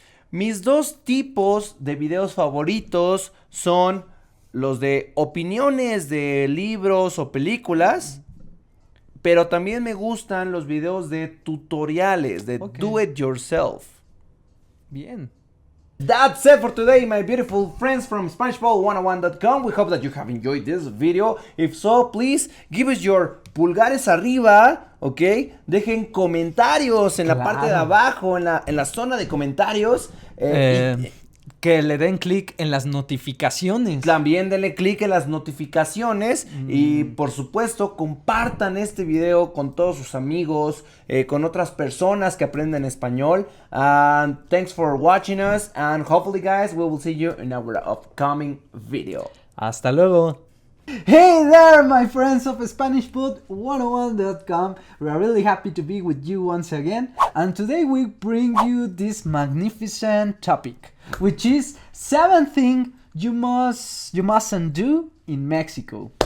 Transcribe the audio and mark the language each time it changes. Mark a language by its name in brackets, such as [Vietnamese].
[Spanish] Mis dos tipos de videos favoritos son los de opiniones de libros o películas, pero también me gustan los videos de tutoriales, de [English] do it yourself. [Spanish] Bien. [English] That's it for today, my beautiful friends from SpanishPod101.com. We hope that you have enjoyed this video. If so, please give us your [Spanish] pulgares arriba, [English] ¿ok? [Spanish] Dejen comentarios en la parte de abajo, en la zona de comentarios. Que le den clic en las notificaciones. También denle clic en las notificaciones y por supuesto compartan este video con todos sus amigos, con otras personas que aprenden español. [English] And thanks for watching us and hopefully guys we will see you in our upcoming video. [Spanish] Hasta luego. [English] Hey there, my friends of SpanishPod101.com. We are really happy to be with you once again. And today we bring you this magnificent topic, which is 7 things you mustn't do in Mexico.